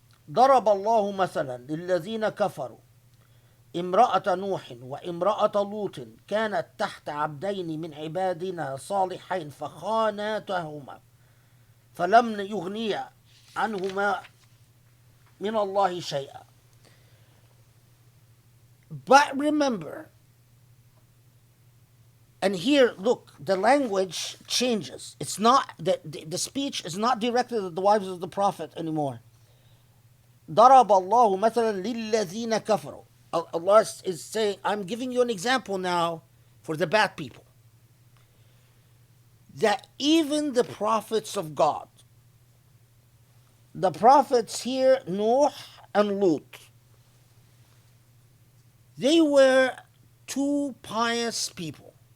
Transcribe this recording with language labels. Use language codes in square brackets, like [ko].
[ar] ضرب الله مثلا للذين كفروا امرأة نوح وامرأة لوط كانت تحت عبدين من عبادنا صالحين فخانتاهما فلم يغنيا عنهما من الله شيئا. [en] But remember, and here, look, the language changes. It's not the speech is not directed at the wives of the Prophet anymore. [ar] ضرب الله مثلا للذين كفروا. [en] Allah is saying, I'm giving you an example now for the bad people. That even the prophets of God, the prophets here, Nuh and Lut, they were two pious people.